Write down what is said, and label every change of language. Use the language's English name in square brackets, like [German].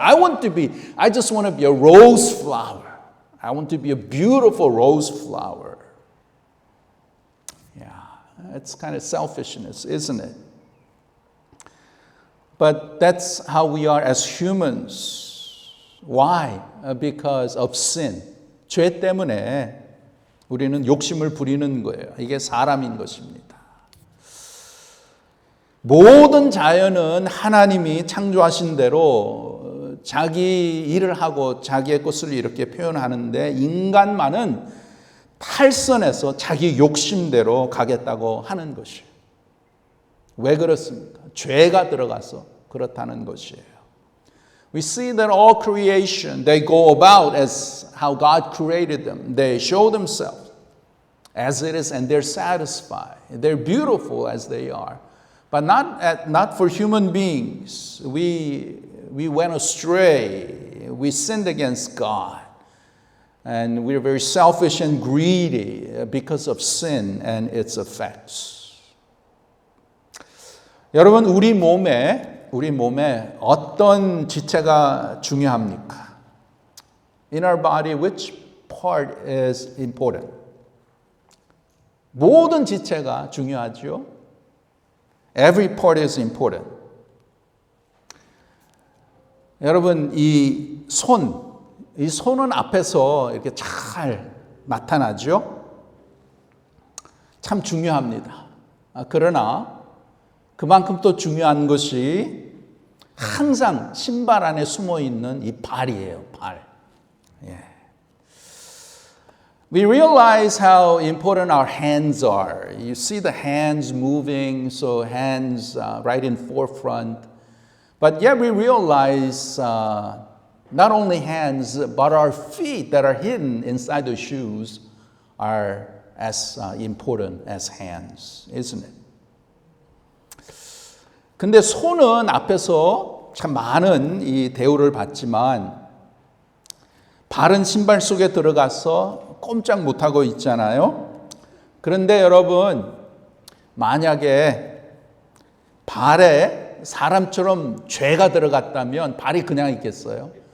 [English] I just want to be a rose flower. I want to be a beautiful rose flower. Yeah, it's kind of selfishness, isn't it? But that's how we are as humans. Why? Because of sin. [Korean] 죄 때문에 우리는 욕심을 부리는 거예요. 이게 사람인 것입니다. 모든 자연은 하나님이 창조하신 대로 자기 일을 하고 자기의 것을 이렇게 표현하는데 인간만은 탈선해서 자기 욕심대로 가겠다고 하는 것이에요. 왜 그렇습니까? 죄가 들어가서 그렇다는 것이에요. [English] We see that all creation, they go about as how God created them. They show themselves as it is and they're satisfied. They're beautiful as they are. But not for human beings. We went astray. We sinned against God. And we're very selfish and greedy because of sin and its effects. [Korean] 여러분, 우리 몸에 어떤 지체가 중요합니까? [English] In our body, which part is important? [Korean] 모든 지체가 중요하죠. [English] Every part is important. [Korean] 여러분, 이 손은 앞에서 이렇게 잘 나타나죠. 참 중요합니다. 그러나 그만큼 또 중요한 것이 항상 신발 안에 숨어 있는 이 발이에요. 발. 예. [English] We realize how important our hands are. You see the hands moving, so hands right in forefront. But yet we realize not only hands, but our feet that are hidden inside the shoes are as important as hands, isn't it? [Korean] 근데 손은 앞에서 참 많은 이 대우를 받지만 발은 신발 속에 들어가서 꼼짝 못하고 있잖아요. 그런데 여러분, 만약에 발에 사람처럼 죄가 들어갔다면 발이 그냥 있겠어요?